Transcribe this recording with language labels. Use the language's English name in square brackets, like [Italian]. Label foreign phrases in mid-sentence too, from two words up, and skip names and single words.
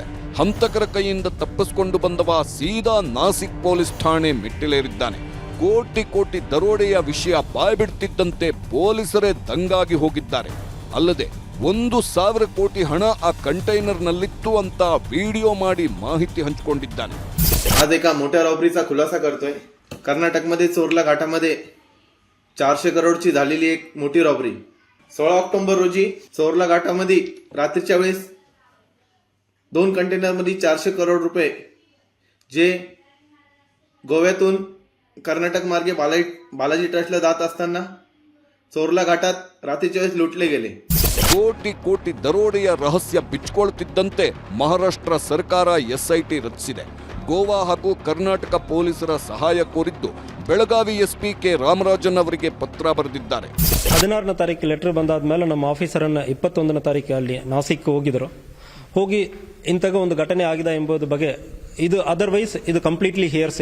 [Kannada] ಹಂತಕರ ಕೈಯಿಂದ ತಪ್ಪಿಸಿಕೊಂಡು ಬಂದವ ಸೀದಾ ನಾಸಿಕ್ ಪೊಲೀಸ್ ಠಾಣೆ ಮೆಟ್ಟಿಲೇರಿದ್ದಾನೆ. ಕೋಟಿ ಕೋಟಿ ದರೋಡೆಯ ವಿಷಯ ಬಾಯ್ಬಿಡ್ತಿದ್ದಂತೆ ಪೊಲೀಸರೇ ದಂಗಾಗಿ ಹೋಗಿದ್ದಾರೆ. ಅಲ್ಲದೆ 1,000 ಕೋಟಿ ಹಣ ಆ कंटेनरनಲ್ಲಿತ್ತು ಅಂತ ವಿಡಿಯೋ ಮಾಡಿ ಮಾಹಿತಿ ಹಂಚಿಕೊಂಡಿದ್ದಾನೆ. [Marathi] आज एका मोठ्या रॉबरीचा खुलासा करतोय. कर्नाटकमध्ये चोरला घाटामध्ये 400 करोडची झालेली एक मोठी रॉबरी. 16 ऑक्टोबर रोजी चोरला घाटामध्ये रात्रीच्या वेळेस 2 कंटेनरमध्ये 400 करोड रुपये जे गोव्यातून कर्नाटक मार्गे बालाजी ट्रस्टला जात असताना चोरला घाटात रात्रीच्या वेळेस लुटले गेले. [Kannada] ಕೋಟಿ ಕೋಟಿ ದರೋಡೆಯ ರಹಸ್ಯ ಬಿಚ್ಚಿಕೊಳ್ಳುತ್ತಿದ್ದಂತೆ ಮಹಾರಾಷ್ಟ್ರ ಸರ್ಕಾರ ಎಸ್ಐಟಿ ರಚಿಸಿದೆ. ಗೋವಾ ಹಾಗೂ ಕರ್ನಾಟಕ ಪೊಲೀಸರ ಸಹಾಯ ಕೋರಿದ್ದು ಬೆಳಗಾವಿ ಎಸ್ಪಿ ಕೆ ರಾಮರಾಜನ್ ಅವರಿಗೆ ಪತ್ರ ಬರೆದಿದ್ದಾರೆ. 16ನೇ ತಾರೀಕು ಲೆಟರ್ ಬಂದಾದ್ಮೇಲೆ ನಮ್ಮ ಆಫೀಸರನ್ನು 21ನೇ ತಾರೀಕು ಅಲ್ಲಿ ನಾಸಿಕ್ ಹೋಗಿ ಇಂತಹ ಒಂದು ಘಟನೆ ಆಗಿದೆ ಎಂಬುದು ಬಗ್ಗೆ ಇದು ಅದರ್ವೈಸ್ ಇದು [English] completely hearsay.